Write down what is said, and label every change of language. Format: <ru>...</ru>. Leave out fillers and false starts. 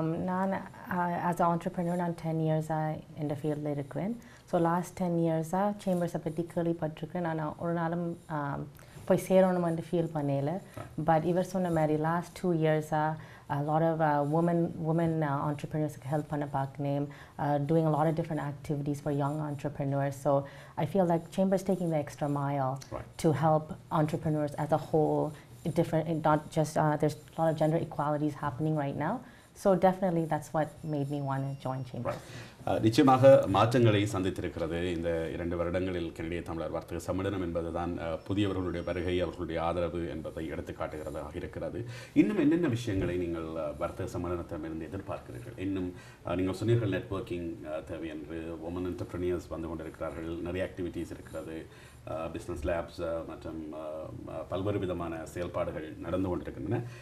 <ta>நான்</ta> <en>as an entrepreneur</en> <ta>நான் 10 years இந்த ஃபீல்டில் இருக்கிறேன். ஸோ லாஸ்ட் 10 இயர்ஸாக சேம்பர்ஸை பற்றி கேள்விப்பட்டிருக்கேன். நான் ஒரு நாளும் போய் சேரணுமென்று ஃபீல் பண்ணல. பட் இவர் சொன்ன மாதிரி லாஸ்ட் 2 இயர்ஸாக</ta> <en>a lot of women entrepreneurs help</en> <ta>பண்ண பார்க்கணும்,</ta> <en>doing a lot of different activities for young entrepreneurs. So I feel like Chambers taking the extra mile to help entrepreneurs as a whole, different, not just there's a lot of gender equalities happening right now. So definitely that's what made me want to join Chambers.</en> <ta>நிச்சயமாக மாற்றங்களை சந்தித்திருக்கிறது இந்த 2 வருடங்களில் கனடிய தமிழர் வர்த்தக சம்மேளனம் என்பதுதான் புதியவர்களுடைய வருகை, அவர்களுடைய ஆதரவு என்பதை எடுத்துக்காட்டுகிறதாக இருக்கிறது. இன்னும் என்னென்ன விஷயங்களை நீங்கள் வர்த்தக சம்மேளனத்திலிருந்து எதிர்பார்க்கிறீர்கள்? இன்னும் நீங்கள் சொன்னீர்கள் நெட்வொர்க்கிங் தேவை என்று. உமன் என்டர்பிரினியர்ஸ் வந்து கொண்டிருக்கிறார்கள், நிறைய ஆக்டிவிட்டீஸ் இருக்கிறது, பிஸ்னஸ் லேப்ஸ் மற்றும் பல்வேறு விதமான செயல்பாடுகள் நடந்து கொண்டிருக்கின்றன.</ta>